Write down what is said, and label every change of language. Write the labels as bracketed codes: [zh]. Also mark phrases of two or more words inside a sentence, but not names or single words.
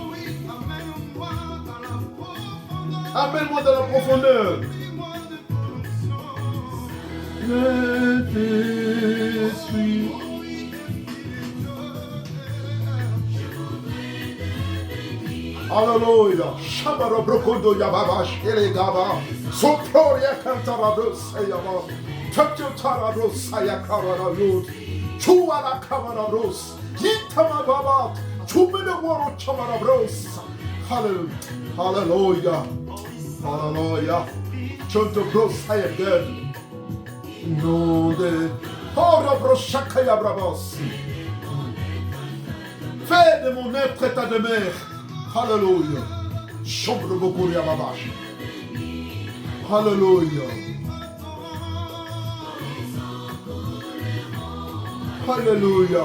[fr] Amène-moi dans la profondeur. Saint-Esprit. Alléluia. Shabara brokondo yababa shere gaba. Soproria cantarado sayaba. Tatutara sayakara yud. Chuala kamara bros. Yitama babat. Chumene woro chamara bros. Hallelujah. Hallelujah. Hallelujah. Chonto bros sayagad. Nonde. Hora bros shakaya brabos. Fais de mon être état de mer. Alléluia. Chambre beaucoup de Yababash. Alléluia. Alléluia.